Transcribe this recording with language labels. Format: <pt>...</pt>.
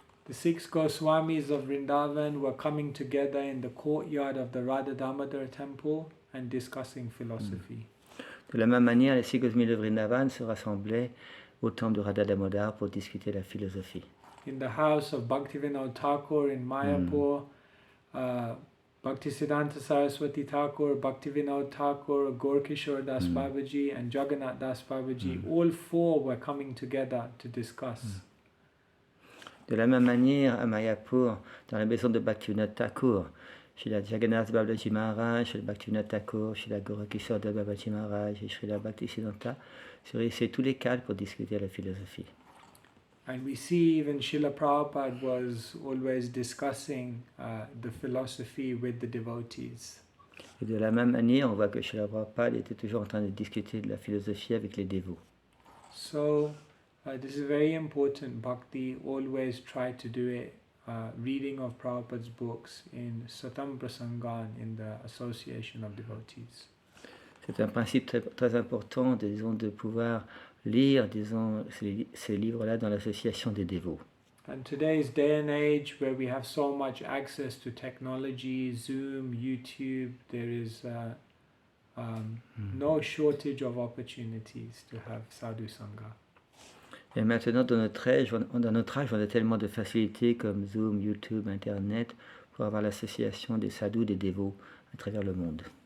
<en>The 6 Goswamis of Vrindavan were coming together in the courtyard of the Radha Damodar temple and discussing philosophy.</en> <fr>De la même manière, les 6 Goswamis de Vrindavan se rassemblaient au temple de Radha Damodar pour discuter la philosophie.</fr> <en>In the house of Bhaktivinoda Thakur in Mayapur, Bhaktisiddhanta Saraswati Thakur, Bhaktivinoda Thakur, Gorkishore Das Babaji and Jagannath Das Babaji, all 4 were coming together to discuss.</en> <fr>De la même manière, à Mayapur, dans la maison de Bhaktivinoda Thakur, chez la Jagannath Babaji Maharaj, chez le Bhaktivinoda Thakur, chez la Gorakishore Das Babaji Maharaj et chez la Bhaktisiddhanta, se réunissaient tous les 4 pour discuter la philosophie.</fr> <en>And we see even Srila Prabhupada was always discussing the philosophy with the devotees.</en> <fr>Et de la même manière, on voit que Srila Prabhupada était toujours en train de discuter de la philosophie avec les dévots.</fr> <en>So, this is very important. Bhakti, always try to do it. Reading of Prabhupada's books in Satam Prasangan, in the association of devotees.</en> <fr>C'est un principe très, très important, disons, de pouvoir lire, disons, ces livres-là dans l'association des dévots.</fr> <en>And today's day and age, where we have so much access to technology, Zoom, YouTube, there is no shortage of opportunities to have sadhu sangha.</en> <fr>Et maintenant, dans notre âge, on a tellement de facilités comme Zoom, YouTube, Internet, pour avoir l'association des sadhus, des dévots à travers le monde.</fr>